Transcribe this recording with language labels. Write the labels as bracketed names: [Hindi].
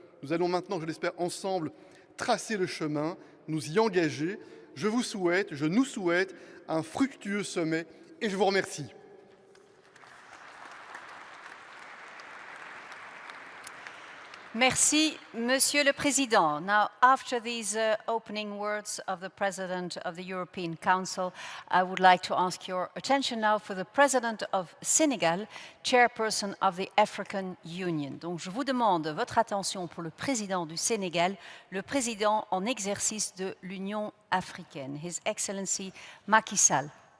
[French] Nous allons maintenant, je l'espère, ensemble tracer le chemin, nous y engager. Je nous souhaite un fructueux sommet et je vous remercie. Merci, Monsieur le Président. [English] Now, after these opening words of the President of the European Council, I would like to ask your attention now for the President of Senegal, Chairperson of the African Union. [French] Donc, je vous demande votre attention pour le Président du Sénégal, le Président en exercice de l'Union africaine, His Excellency Macky Sall.